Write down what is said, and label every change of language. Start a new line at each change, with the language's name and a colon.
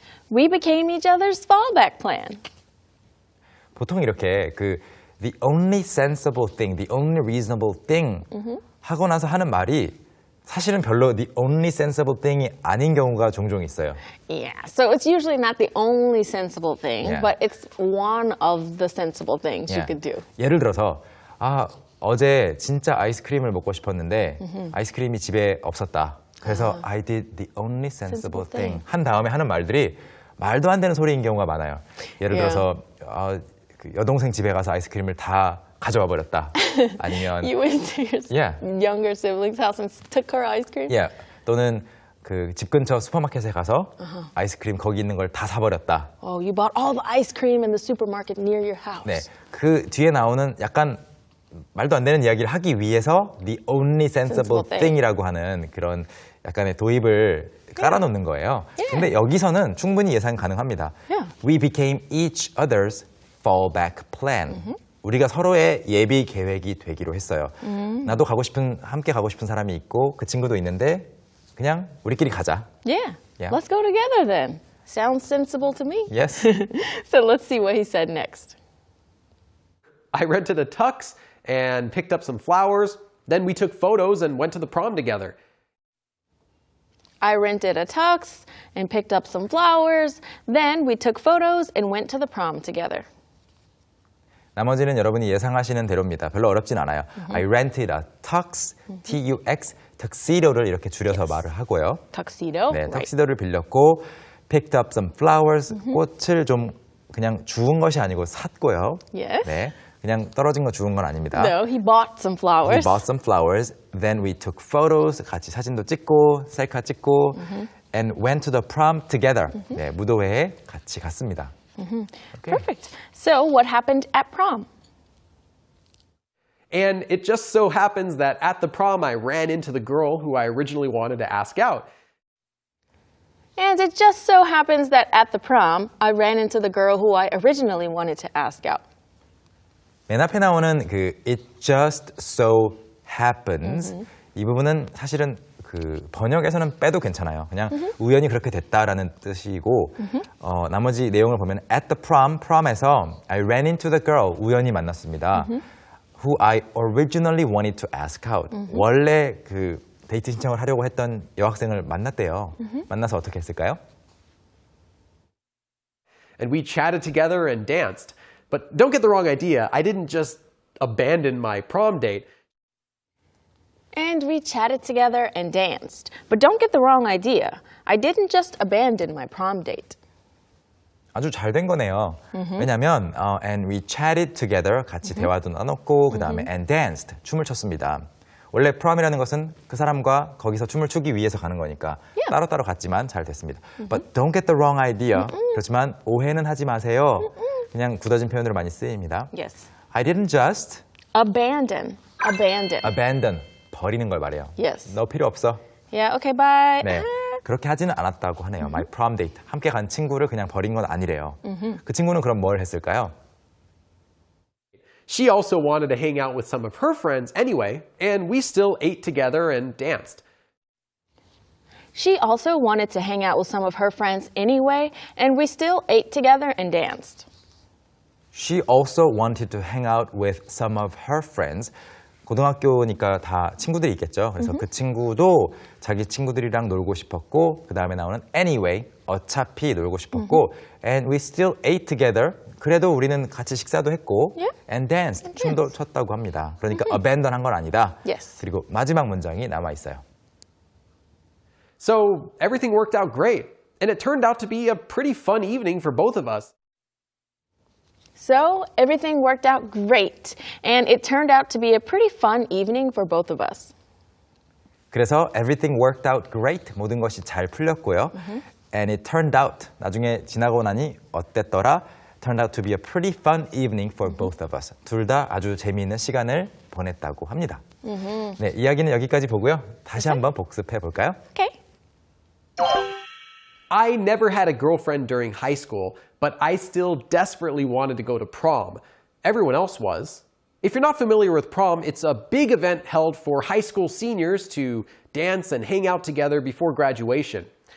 English: We became each other's fallback plan.
Korean: 보통 이렇게 그
English: the only sensible thing, the only reasonable thing
Korean: 하고 나서 하는 말이 사실은 별로
English: the only sensible thing
Korean: 이 아닌 경우가 종종 있어요.
English: Yeah, so it's usually not the only sensible thing, Yeah. but it's one of the sensible things you Yeah. could do.
Korean: 예를 들어서 어제 진짜 아이스크림을 먹고 싶었는데 아이스크림이 집에 없었다. 그래서
English: I did the only sensible Sensible thing thing.
Korean: 한 다음에 하는 말들이 말도 안 되는 소리인 경우가 많아요. 예를
English: Yeah.
Korean: 들어서 그 여동생 집에 가서 아이스크림을 다 가져와 버렸다. 아니면
English: You went to your Yeah. younger sibling's house and took her ice cream?
Korean: yeah, 또는 그 집 근처 슈퍼마켓에 가서 아이스크림 거기 있는 걸 다 사버렸다.
English: Oh, you bought all the ice cream in the supermarket near your house.
Korean: 네, 그 뒤에 나오는 약간 말도 안 되는 이야기를 하기 위해서
English: the only sensible Sensible thing. thing
Korean: 이라고 하는 그런 약간의 도입을 깔아놓는 거예요. 근데 여기서는 충분히 예상 가능합니다.
English: Yeah. We became each other's fallback plan.
Korean: 우리가 서로의 예비 계획이 되기로 했어요. 나도 함께 가고 싶은 사람이 있고 그 친구도 있는데 그냥 우리끼리 가자.
English: Yeah. Yeah. Let's go together then. Sounds sensible to me. Yes. So let's see what he said next. I rented a tux and picked up some flowers. Then we took photos and went to the prom together. I rented a tux and picked up some flowers. Then we took photos and went to the prom together.
Korean: 나머지는 여러분이 예상하시는 대로입니다. 별로 어렵진 않아요.
English: I rented a tux, T-U-X, tuxedo를
Korean: 이렇게 줄여서 말을 하고요.
English: Tuxedo.
Korean: 네,
English: Right.
Korean: 턱시도를 빌렸고
English: picked up some flowers,
Korean: 꽃을 좀 그냥 주운 것이 아니고 샀고요.
English: Yes.
Korean: 네, 그냥 떨어진 거 주운 건 아닙니다.
English: No, he bought some We flowers. bought some flowers. Then we took photos.
Korean: 같이 사진도 찍고 셀카 찍고
English: and went to the prom together.
Korean: 네, 무도회에 같이 갔습니다.
English: Okay. Perfect. So, what happened at prom? And it just so happens that at the prom, I ran into the girl who I originally wanted to ask out. And it just so happens that at the prom, I ran into the girl who I originally wanted to ask out.
Korean: 맨 앞에 나오는 그
English: it just so happens
Korean: 이 부분은 사실은 그 번역에서는 빼도 괜찮아요. 그냥 우연히 그렇게 됐다라는 뜻이고 나머지 내용을 보면
English: at the prom,
Korean: prom에서
English: I ran into the girl,
Korean: 우연히 만났습니다.
English: Who I originally wanted to ask out.
Korean: 원래 그 데이트 신청을 하려고 했던 여학생을 만났대요. 만나서 어떻게 했을까요?
English: And we chatted together and danced. But don't get the wrong idea, I didn't just abandon my prom date. And we chatted together and danced. But don't get the wrong idea. I didn't just abandon my prom date.
Korean: 아주 잘 된 거네요. 왜냐하면
English: and we chatted together
Korean: 같이 대화도 나눴고 그 다음에
English: and danced
Korean: 춤을 췄습니다. 원래 prom이라는 것은 그 사람과 거기서 춤을 추기 위해서 가는 거니까 따로따로 갔지만 잘 됐습니다.
English: But don't get the wrong idea.
Korean: 그렇지만 오해는 하지 마세요. 그냥 굳어진 표현으로 많이 쓰입니다.
English: Yes. I didn't just Abandon. Abandon.
Korean: abandon 버리는 걸 말해요.
English: Yes.
Korean: 너 필요 없어.
English: Yeah, okay, bye.
Korean: 네. 그렇게 하지는 않았다고 하네요.
English: My prom date.
Korean: 함께 간 친구를 그냥 버린 건 아니래요. 그 친구는 그럼 뭘 했을까요?
English: She also wanted to hang out with some of her friends anyway, and we still ate together and danced. She also wanted to hang out with some of her friends anyway, and we still ate together and danced. She also wanted to hang out with some of her friends.
Korean: 고등학교니까 다 친구들이 있겠죠. 그래서 그 친구도 자기 친구들이랑 놀고 싶었고 그 다음에 나오는 anyway, 어차피 놀고 싶었고
English: and we still ate together.
Korean: 그래도 우리는 같이 식사도 했고
English: and danced,
Korean: 춤도 췄다고 합니다. 그러니까 abandon 한 건 아니다.
English: Yes.
Korean: 그리고 마지막 문장이 남아 있어요.
English: So everything worked out great, and it turned out to be a pretty fun evening for both of us. So, everything worked out great, and it turned out to be a pretty fun evening for both of us.
Korean: 그래서
English: everything worked out great.
Korean: 모든 것이 잘 풀렸고요.
English: And it turned out,
Korean: 나중에 지나고 나니 어땠더라?
English: Turned out to be a pretty fun evening for both of us.
Korean: 둘 다 아주 재미있는 시간을 보냈다고 합니다. 네, 이야기는 여기까지 보고요. 다시 한번 복습해 볼까요?
English: Okay. I never had a girlfriend during high school, but I still desperately wanted to go to prom. Everyone else was. If you're not familiar with prom, it's a big event held for high school seniors to dance and hang out together before graduation.